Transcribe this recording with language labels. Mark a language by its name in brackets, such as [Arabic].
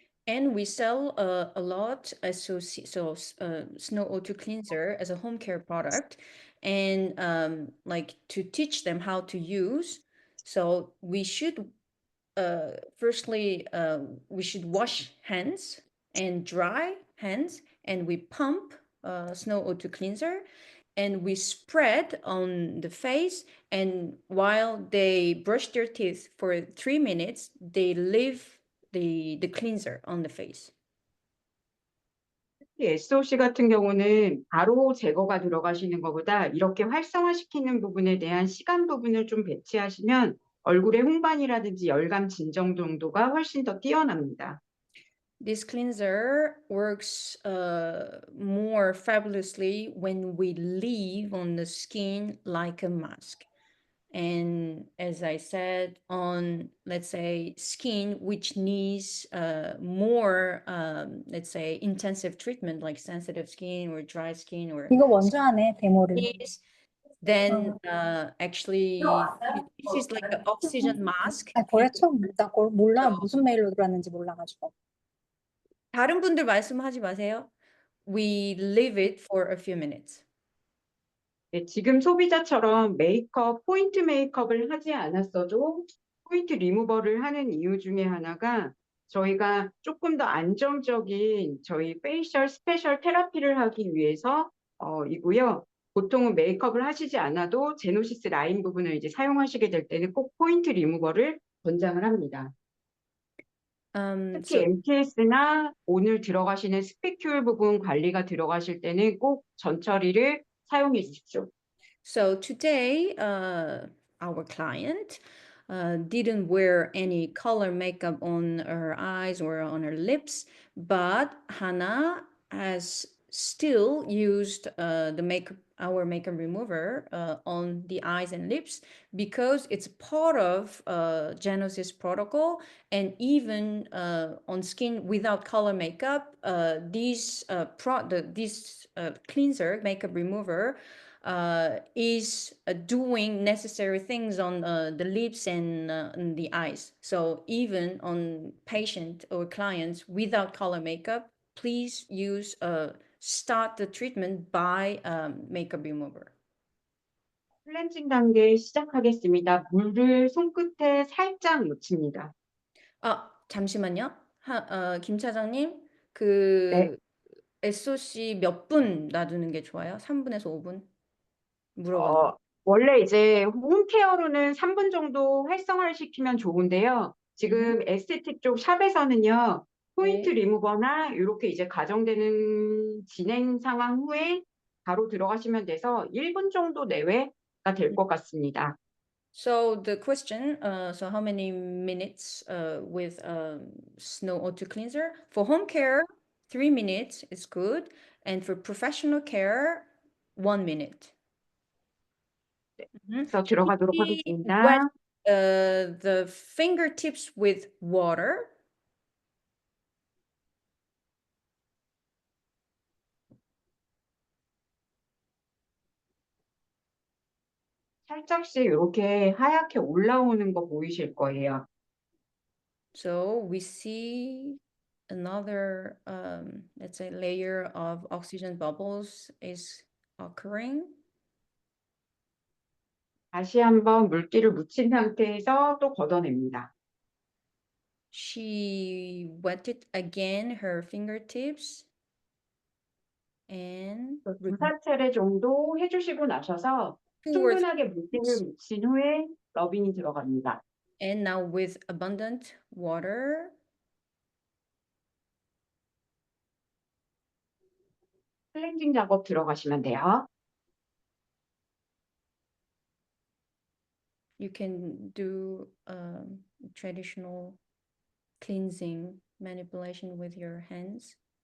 [English] And we sell a lot Snow O2 cleanser as a home care product, and like to teach them how to use. So we should firstly we should wash hands and dry hands, and we pump Snow O2 cleanser, and we spread on the face, and while they brush their teeth for 3 minutes, they leave the cleanser on the face. [Korean] SOC 같은 경우는 바로 제거가 들어가시는 것보다 이렇게 활성화시키는 부분에 대한 시간 부분을 좀 배치하시면 얼굴의 홍반이라든지 열감 진정 정도가 훨씬 더 뛰어납니다. [English] This cleanser works more fabulously when we leave on the skin like a mask. And as I said, on, let's say, skin which needs more, let's say, intensive treatment, like sensitive skin or dry skin or [Korean] 이거 먼저 하네, 데모를. [English] then actually this is like an oxygen mask. [Korean] 아, 그랬죠? 나 그걸 몰라. 무슨 메일로 들어왔는지 몰라가지고. 다른 분들 말씀하지 마세요. [English] We leave it for a few minutes. [Korean] 네, 지금 소비자처럼 메이크업, 포인트 메이크업을 하지 않았어도 포인트 리무버를 하는 이유 중에 하나가 저희가 조금 더 안정적인 저희 페이셜 스페셜 테라피를 하기 위해서 이고요. 보통은 메이크업을 하시지 않아도 제노시스 라인 부분을 이제 사용하시게 될 때는 꼭 포인트 리무버를 권장을 합니다. 특히 MTS나 오늘 들어가시는 스피큘 부분 관리가 들어가실 때는 꼭 전처리를 사용해 주십시오. [English] So today, our client didn't wear any color makeup on her eyes or on her lips, but Hannah has still used our makeup remover on the eyes and lips because it's part of Genosys protocol, and even on skin without color makeup, this cleanser makeup remover is doing necessary things on the lips and the eyes. So even on patient or clients without color makeup, please use start the treatment by makeup remover. [Korean] 클렌징 단계 시작하겠습니다. 물을 손끝에 살짝 묻힙니다. 잠시만요. 김 차장님, 그 네. SOC 몇 분 놔두는 게 좋아요? 3분에서 5분? 물어봤는데. 원래 이제 홈케어로는 3분 정도 활성화를 시키면 좋은데요. 지금 에스테틱 쪽 샵에서는요, 포인트 네. 리무버나 이렇게 이제 가정되는 진행 상황 후에 바로 들어가시면 돼서 1분 정도 내외가 될 것 같습니다. [English] So the question, so how many minutes with Snow O2 cleanser? For home care, 3 minutes is good. And for professional care, 1 minute. [Korean] 그래서 들어가도록 [English] She [Korean] 하겠습니다. [English] wet the fingertips with water. [Korean] 살짝씩 이렇게 하얗게 올라오는 거 보이실 거예요. [English] So we see another, let's say, layer of oxygen bubbles is occurring. [Korean] 다시 한번 물기를 묻힌 상태에서 또 걷어냅니다. [English] She wetted again her fingertips and [Korean] 두 차례 정도 해주시고 나셔서 충분하게 물기를 묻힌 후에 러빙이 들어갑니다. [English] and now with abundant water, [Korean] 클렌징 작업 들어가시면 돼요. [English] you can do traditional cleansing manipulation with your hands.